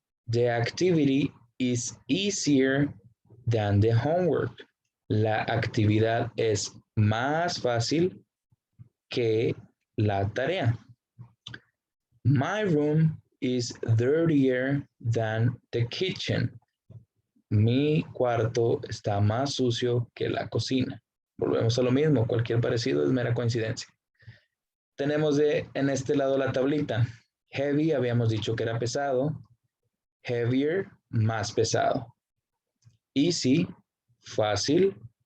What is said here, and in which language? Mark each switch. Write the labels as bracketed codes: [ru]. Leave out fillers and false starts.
[en] The activity is easier than the homework. [es] La actividad es más fácil que la tarea. [en] My room is dirtier than the kitchen. [es] Mi cuarto está más sucio que la cocina. Volvemos a lo mismo, cualquier parecido es mera coincidencia. Tenemos en este lado la tablita. Heavy, habíamos dicho que era pesado. Heavier, más pesado. Easy, fácil.